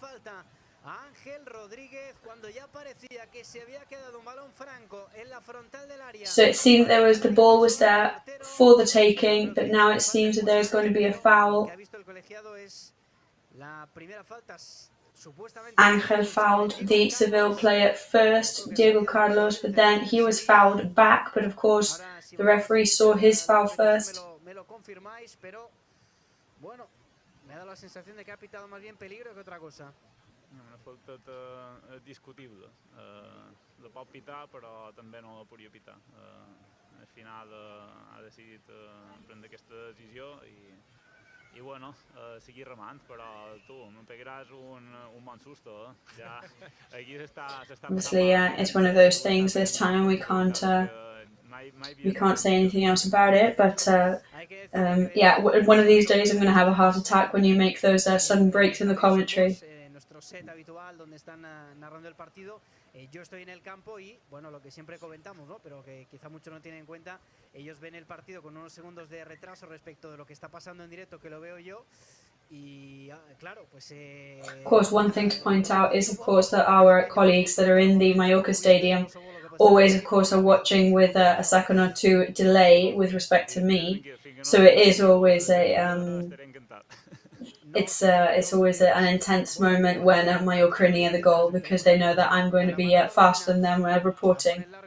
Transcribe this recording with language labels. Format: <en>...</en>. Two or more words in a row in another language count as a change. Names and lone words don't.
<en>So it seemed the ball was there for the taking, but now it seems that there's going to be a foul. Ángel fouled the Seville player first, Diego Carlos, but then he was fouled back, but of course the referee saw his foul first.</en> <ca>Una falta discutible. La pot pitar, però també no la podria pitar. Al final ha decidit prendre aquesta decisió i bueno, seguir remant, però tu, me pegaràs un bon susto, ja aquí s'està...</ca> <en>Obviously, yeah, it's one of those things this time we can't say anything else about it, but yeah, one of these days I'm going to have a heart attack when you make those sudden breaks in the commentary.</en> <es>Set habitual donde están narrando el partido. Yo estoy en el campo y, bueno, lo que siempre comentamos, ¿no? Pero que quizá muchos no tienen en cuenta, ellos ven el partido con unos segundos de retraso respecto de lo que está pasando en directo, que lo veo yo. Y claro, pues</es> <en>of course, one thing to point out is, of course, that our colleagues that are in the Mallorca stadium always, of course, are watching with a second or two delay with respect to me. So it is always it's always an intense moment when Mallorca are near the goal, because they know that I'm going to be faster than them reporting.</en>